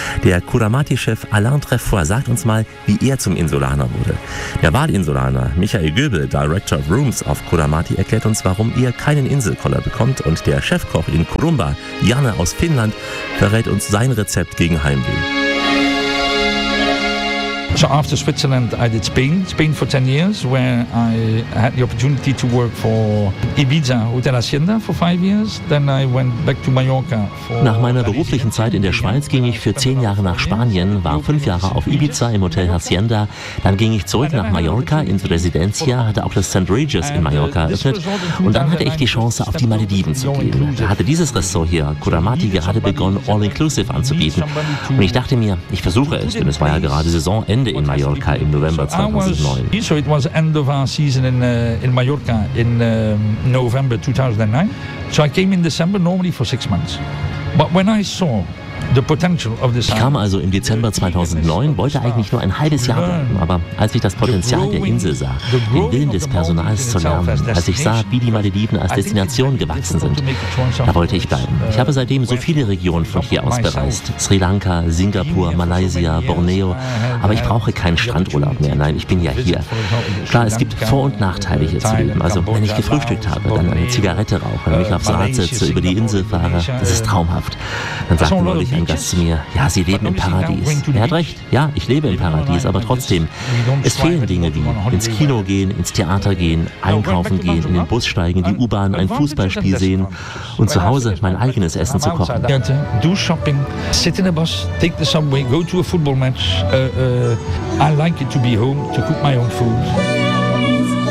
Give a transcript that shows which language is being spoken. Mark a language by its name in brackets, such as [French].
[German] Der Kudamati-Chef Alain Treffoir sagt uns mal, wie er zum Insulaner wurde. Der Wahlinsulaner Michael Göbel, Director of Rooms auf Kudamati, erklärt uns, warum er keinen Inselkoller bekommt, und der Chefkoch in Kurumba, Janne aus Finnland, verrät uns sein Rezept gegen Heimweh. [English] So after Switzerland, I did Spain for 10 years, where I had the opportunity to work for Ibiza Hotel Hacienda for 5 years. Then I went back to Mallorca. [German] Nach meiner beruflichen Zeit in der Schweiz ging ich für 10 Jahre nach Spanien, war 5 Jahre auf Ibiza im Hotel Hacienda. Dann ging ich zurück nach Mallorca ins Residencia, hatte auch das St. Regis in Mallorca eröffnet. Und dann hatte ich die Chance, auf die Malediven zu gehen. Da hatte dieses Restaurant hier, Kudamati, gerade begonnen, All-Inclusive anzubieten. Und ich dachte mir, ich versuche es, denn es war ja gerade Saison. Ende in Mallorca im November 2009. [English] So it was end of our season in Mallorca in November 2009. So I came in December normally for 6 months. But when I saw the potential of this, [German] ich kam also im Dezember 2009, wollte eigentlich nur ein halbes Jahr bleiben, aber als ich das Potenzial der Insel sah, den Willen des Personals zu lernen, als ich sah, wie die Malediven als Destination gewachsen sind, da wollte ich bleiben. Ich habe seitdem so viele Regionen von hier aus bereist. Sri Lanka, Singapur, Malaysia, Borneo. Aber ich brauche keinen Strandurlaub mehr. Nein, ich bin ja hier. Klar, es gibt Vor- und Nachteile hier zu leben. Also, wenn ich gefrühstückt habe, dann eine Zigarette rauche, mich aufs Rad setze, über die Insel fahre, das ist traumhaft. Dann sagt man, ein Gast zu mir, ja, Sie leben im Paradies. Er hat recht, ja, ich lebe im Paradies, aber trotzdem, es fehlen Dinge wie ins Kino gehen, ins Theater gehen, einkaufen gehen, in den Bus steigen, die U-Bahn, ein Fußballspiel sehen und zu Hause mein eigenes Essen zu kochen. [English] Do shopping, sit in a bus, take the subway, go to a football match. I like it to be home, to cook my own food.